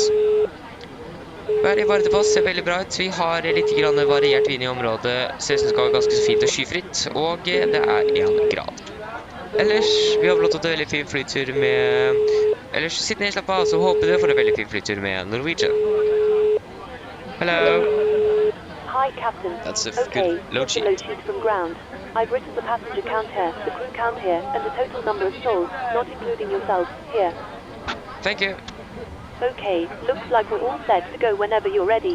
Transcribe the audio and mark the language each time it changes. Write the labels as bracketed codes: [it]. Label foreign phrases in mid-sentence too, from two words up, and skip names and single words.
[no] Været i Bardufoss ser veldig bra ut. Vi har litt variert vind i området, ser ut som det skal være ganske fint og skyfritt, og det er 1 grad. Ellers, vi har blått en veldig fin flytur med... Ellers, sitt ned, slapp av, så håper dere får en veldig fin flytur med Norwegian. [en] Hello. Hi, Captain. That's a Okay, good load sheet. load sheet from ground. I've written the passenger count here, the crew count here, and the total number of souls, not including yourself, here. Thank you. Okay, looks like we're all set to go whenever you're ready.